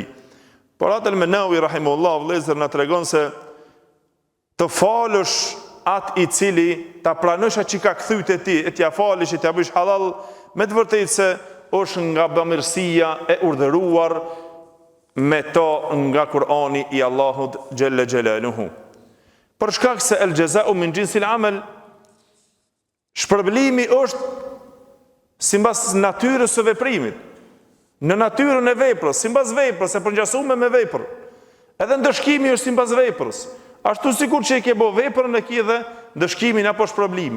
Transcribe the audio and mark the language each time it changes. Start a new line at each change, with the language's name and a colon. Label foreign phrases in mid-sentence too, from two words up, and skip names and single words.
Albanian: Por atë Menawi rahimahullah vëllezër na tregon se të falësh atë i cili ta pranosh atë që ka kthyet e ti, e t'ja falësh, e t'ja bësh halal, me të vërtetë se është nga bamirësia e urdhëruar me to nga Kurani i Allahut
Arabic: جل جلاله.
Albanian: Për shkak se
Arabic: الجزاء من جنس العمل,
Albanian: shpërblimi është sipas natyrës së veprimit. Në natyrën e veprës, sipas veprës, e përngjasuar me veprën. Edhe ndëshkimi është sipas veprës. Ashtu sikur që i ke bë veprën e ke dhe ndëshkimin apo shpërblimin.